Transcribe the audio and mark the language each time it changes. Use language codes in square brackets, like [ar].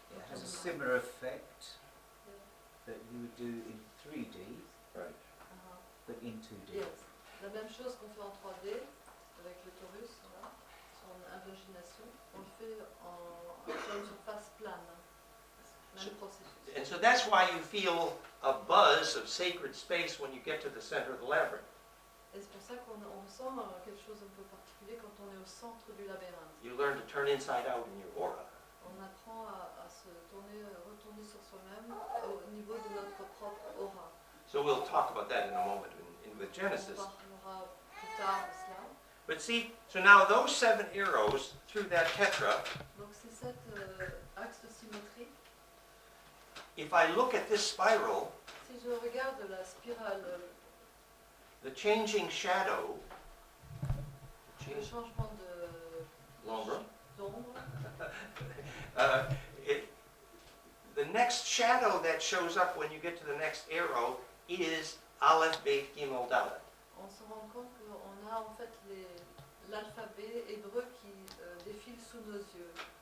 [en] It has a similar effect that you would do in 3D, Right. but in 2D. Yes. [fr] La même chose qu'on fait en 3D avec le torus, là, son invagination, on le fait sur une surface plane. Même processus. [en] And so that's why you feel a buzz of sacred space when you get to the center of the labyrinth. [fr] Et c'est pour ça qu'on sent quelque chose un peu particulier quand on est au centre du labyrinthe. [en] You learn to turn inside out in your aura. [fr] On apprend à se retourner sur soi-même au niveau de notre propre aura. [en] So we'll talk about that in a moment with [fr] On [en] Genesis. [fr] parlera plus tard de cela. [en] But see, so now those 7 arrows through that tetra, [fr] Donc c'est cet axe de symétrie. [en] if I look at this spiral, [fr] Si je regarde la spirale, [en] the changing shadow, [fr] le changement d'ombre, d'ombre, [en] the next shadow that shows up when you get to the next arrow is Aleph, Beit, Gimel, Dalet. [fr] on se rend compte qu'on a en fait l'alphabet hébreu qui défile sous nos yeux.